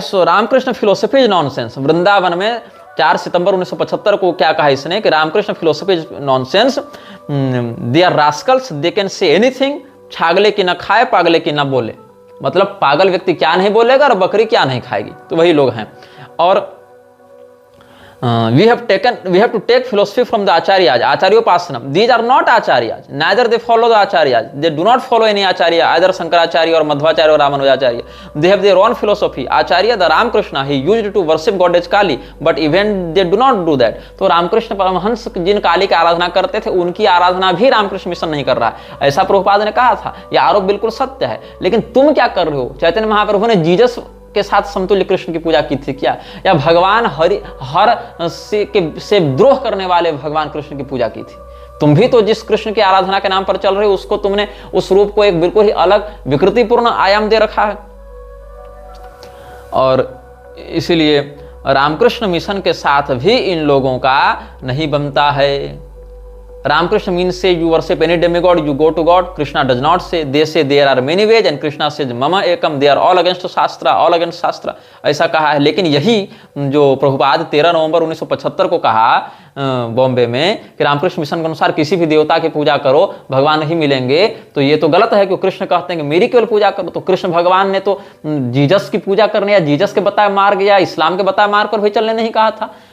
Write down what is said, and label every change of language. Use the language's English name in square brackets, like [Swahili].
[English] So Ramakrishna philosophy is nonsense. [Hindi] Vrindavan में 4 सितंबर 1975 को क्या कहा इसने कि [English] Ramakrishna philosophy is nonsense, they are rascals, they can say anything, [Bangla] छागले की ना खाए पागले की ना बोले। [Hindi] मतलब पागल व्यक्ति क्या नहीं बोलेगा और बकरी क्या नहीं खाएगी, तो वही लोग हैं। और [English] we have to take philosophy from the acharyas, acharyopasanam. These are not acharyas, neither they follow the acharyas, they do not follow any acharya, either Shankaracharya or Madhvacharya or Ramanujacharya. They have their own philosophy. Acharya, the Ramakrishna, he used to worship goddess Kali, but even they do not do that. [Hindi] तो रामकृष्ण परमहंस जिन काली की आराधना करते थे उनकी आराधना भी Ramakrishna mission नहीं कर रहा है, ऐसा प्रभुपाद ने कहा था। यह आरोप बिल्कुल सत्य है, लेकिन तुम क्या कर रहे हो? चैतन्य महाप्रभु ने जीसस के साथ समतुल्य कृष्ण की पूजा की थी क्या? या भगवान हर से द्रोह करने वाले भगवान कृष्ण की पूजा की थी? तुम भी तो जिस कृष्ण की आराधना के नाम पर चल रहे हो उसको तुमने उस रूप को एक बिल्कुल ही अलग विकृतिपूर्ण आयाम दे रखा है। और इसीलिए रामकृष्ण मिशन के साथ भी इन लोगों का नहीं बनता है। [English] Ramakrishna means say you worship any demigod, you go to God. Krishna does not say. They say there are many ways and Krishna says mama ekam. They are all against Shastra, all against Shastra. [Hindi] ऐसा कहा है। लेकिन यही जो प्रभुपाद 13 नवंबर 1975 को कहा बॉम्बे में कि रामकृष्ण मिशन के अनुसार किसी भी देवता की पूजा करो भगवान नहीं मिलेंगे, तो ये तो गलत है। कि कृष्ण कहते हैं कि मेरी केवल पूजा करो, तो कृष्ण भगवान ने तो जीसस की पूजा करने या जीसस के बताए मार्ग या इस्लाम के बताए मार्ग पर भी चलने नहीं कहा था।